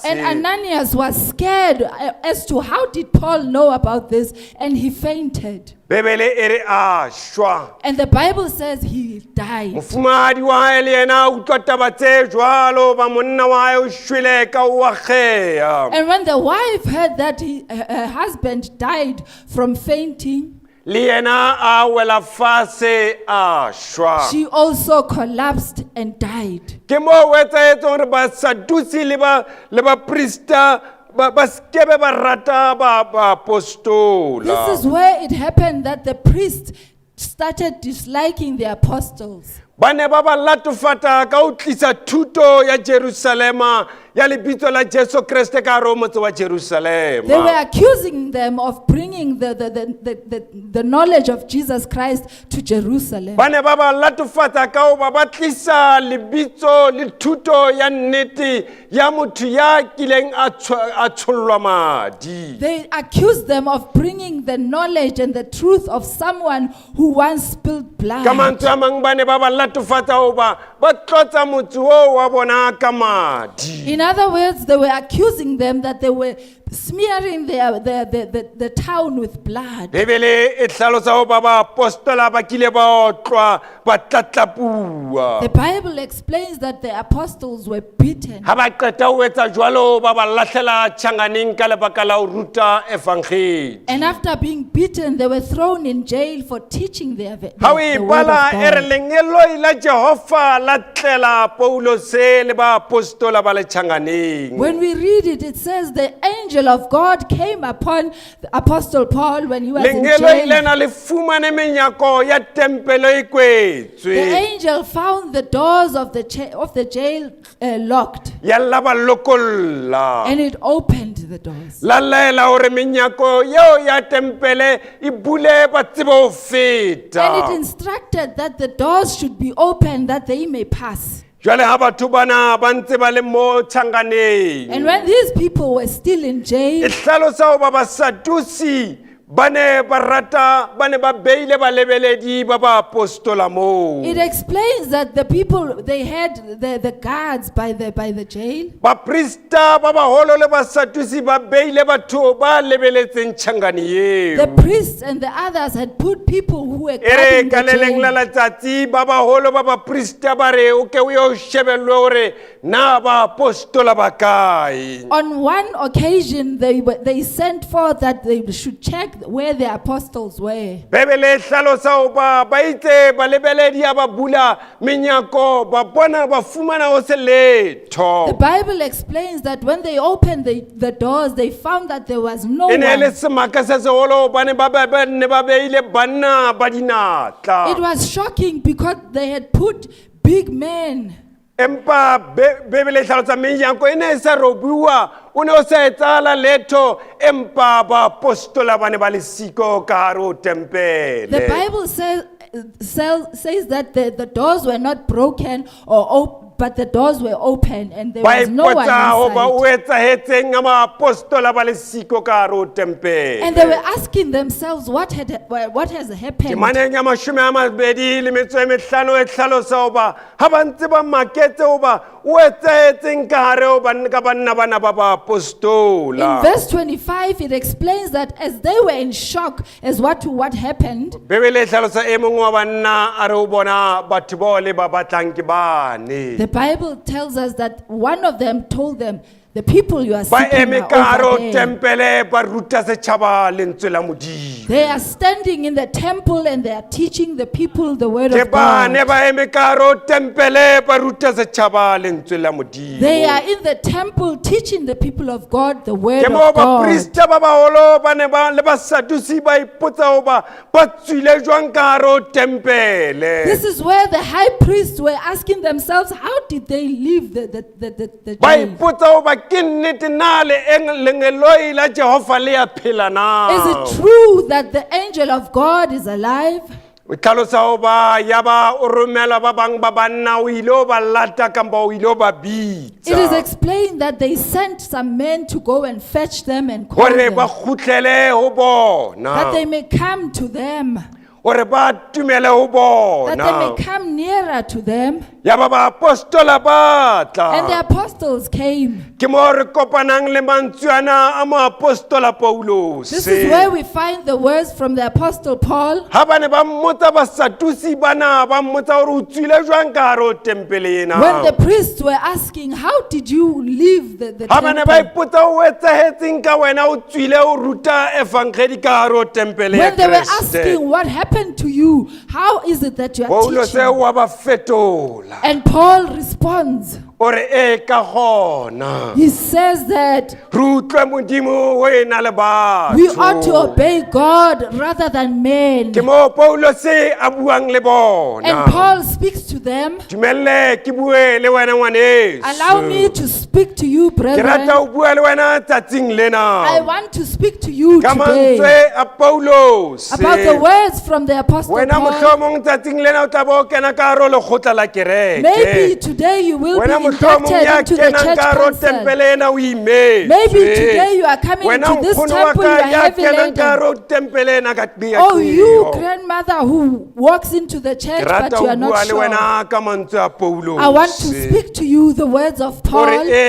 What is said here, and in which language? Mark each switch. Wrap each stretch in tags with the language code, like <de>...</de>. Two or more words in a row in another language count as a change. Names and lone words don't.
<en>And Ananias was scared as to how did Paul know about this, and he fainted.</en> <st>Bebele ere a shwa.</st> <en>And the Bible says he died.</en> <st>Mofumahadi wa hae le yena o utlwa taba tse jwalo ba monna wa hae o shwele ka wa khea.</st> <en>And when the wife heard that her husband died from fainting,</en> <st>Le yena a wela fatshe a shwa.</st> <en>she also collapsed and died.</en> <st>Ke mo o etsahetse hore ba sadusi le ba prista ba skebe ba rata ba apostola.</st> <en>This is where it happened that the priests started disliking the apostles.</en> <st>Bane ba ba latofata ka o tlisa thuto ya Jerusalema ya lebitso la Jesu Kriste ka hare ho motse wa Jerusalema.</st> <en>They were accusing them of bringing the knowledge of Jesus Christ to Jerusalem.</en> <st>Bane ba ba latofata ka o ba tlisa lebitso le thuto ya nnete ya motho ya kileng a tshollwa madi.</st> <en>They accused them of bringing the knowledge and the truth of someone who once spilled blood.</en> <st>Ka mantswe a mang bane ba ba latofata o ba tlotsa motho o wa bona ka madi.</st> <en>In other words, they were accusing them that they were smearing the town with blood.</en> <st>Bebele e tlhalosa ho ba apostola ba kile ba otlwa ba tlatlapua.</st> <en>The Bible explains that the apostles were beaten.</en> <st>Ha ba qeta ho etsa jwalo ba ba lahlela tjhanganeng ka lebaka la ho ruta evangeli.</st> <en>And after being beaten, they were thrown in jail for teaching the</en> <st>Ha o</st> <en>word of</en> <st>bala e re</st> <en>God.</en> <st>lengelo la Jehova la tlela Paulos le ba apostola ba le tjhanganeng.</st> <en>When we read it, it says the angel of God came upon the Apostle Paul when he was in</en> <st>Lengelo</st> <en>jail.</en> <st>ilena le fumane menyako ya tempelo e kwetswe.</st> <en>The angel found the doors of the jail locked,</en> <st>Ya la ba lokolla.</st> <en>and it opened the doors.</en> <st>La laela hore menyako yeo ya tempele e bule ba tsebe ho</st> <en>And</en> <st>feta.</st> <en>it instructed that the doors should be opened that they may pass.</en> <st>Jwale ha batho bana ba ntse ba le mo tjhanganeng.</st> <en>And when these people were still in</en> <st>E</st> <en>jail,</en> <st>hlalosa ho ba Basadusi ba ne ba beile balebeledi ba ba apostola moo.</st> <en>it explains that the people, they had the guards by the jail.</en> <st>Baprista ba baholo le Basadusi ba beile batho ba lebeletseng tjhangane</st> <en>The</en> <st>eo.</st> <en>priests and the others had put people who were</en> <st>Ere</st> <en>guarding</en> <st>ka</st> <en>the</en> <st>le leng la</st> <en>jail.</en> <st>letsatsi ba baholo ba baprista ba re o ke o yo shebellwe hore na ba apostola ba kae.</st> <en>On one occasion, they sent forth that they should check where the apostles were.</en> <st>Bebele e hlalosa ho ba itse balebeledi a ba bula menyako ba bona ba fumana ho se letho.</st> <en>The Bible explains that when they opened the doors, they found that there was no</en> <st>E ne le</st> <en>one.</en> <st>semaka se seholo hobane ba ne ba beile banna ba dinatla.</st> <en>It was shocking because they had put big men.</en> <st>Empa Bebele e hlalosa menyako e ne e sa robuwa o ne o sa etsala letho empa ba apostola ba ne ba le siko ka hare ho tempele.</st> <en>The Bible says that the doors were not broken or open, but the doors were open and there</en> <st>Ba</st> <en>was no one</en> <st>ipotsa ho ba o</st> <en>inside.</en> <st>etsahetseng a ma apostola ba le siko ka hare ho tempele.</st> <en>And they were asking themselves what has happened.</en> <st>Temaneng ya mashome a mabedi le metso e mehlano e hlalosa ho ba ha ba ntse ba maketse ho ba o etsahetseng ka hare ho ka banna bana ba ba</st> <en>In</en> <st>apostola.</st> <en>verse 25, it explains that as they were in shock as what happened,</en> <st>Bebele e hlalosa e mong wa banna a re o bona batho bao le ba batlang ke bane.</st> <en>the Bible tells us that one of them told them, the people you are</en> <st>Ba</st> <en>seeking</en> <st>eme</st> <en>are</en> <st>ka hare ho</st> <en>over there.</en> <st>tempele ba ruta setjhaba lentswe la Modimo.</st> <en>They are standing in the temple and they are teaching the people the word</en> <st>Ke</st> <en>of God.</en> <st>bane ba eme ka hare ho tempele ba ruta setjhaba lentswe la Modimo.</st> <en>They are in the temple teaching the people of God the word</en> <st>Ke mo</st> <en>of God.</en> <st>baprista ba baholo ba ne ba le Basadusi ba ipotsa ho ba tswile jwang ka hare ho tempele.</st> <en>This is where the high priests were asking themselves, how did they leave the</en> <st>Ba</st> <en>jail?</en> <st>ipotsa ho ba ke nnete na lengeloi la Jehova le ya phela na.</st> <en>Is it true that the angel of God is alive?</en> <st>O tlhalosa ho ba ya ba o romela ba bang ba banna o ile o ba lata kapa o ile o ba bitsa.</st> <en>It is explained that they sent some men to go and fetch them and call</en> <st>Hore</st> <en>them,</en> <st>ba kgutlele ho bona.</st> <en>that they may come to them,</en> <st>Hore ba tumele ho</st> <en>that they may</en> <st>bona.</st> <en>come nearer to them.</en> <st>Ya ba ba apostola ba</st> <en>And the</en> <st>tla.</st> <en>apostles came.</en> <st>Ke mo re kopanang le mantswe ana a mo apostola Paulos.</st> <en>This is where we find the words from the apostle Paul.</en> <st>Ha ba ne ba mmotsa Basadusi bana ba mmotsa hore o tswile jwang ka hare ho tempele ena.</st> <en>When the priests were asking, how did you leave the</en> <st>Ha ba ne ba</st> <en>temple?</en> <st>ipotsa o etsahetseng ka wena o tswile o ruta evangeli ka hare ho tempele ya</st> <en>When they were</en> <st>Kriste.</st> <en>asking what happened to you, how is it that you are</en> <st>Paulos</st> <en>teaching?</en> <st>wa ba fetola.</st> <en>And Paul responds,</en> <st>Ore e ka gona.</st> <en>he says that</en> <st>Re utlwe Modimo ho ena le batho.</st> <en>we ought to obey God rather than men.</en> <st>Ke mo Paulos a buang le bona.</st> <en>And Paul speaks to them.</en> <st>Dumelle ke bue le wena ngwaneso.</st> <en>Allow me to speak to you,</en> <st>Ke rata</st> <en>brethren.</en> <st>ho bua le wena tsatsing lena.</st> <en>I want to speak to you</en> <st>Ka</st> <en>today</en> <st>mantswe a Paulos.</st> <en>about the words from the apostle</en> <st>Wena</st> <en>Paul.</en> <st>mohlomong tsatsing lena o tla bo kena ka hare ho lekgotla la kereke.</st> <en>Maybe today you will</en> <st>Wena</st> <en>be inducted into the church council. Maybe today you are coming to this temple, you are heavy laden. Oh, you grandmother who walks into the church but you are not sure. I want to speak to you the words of Paul.</en>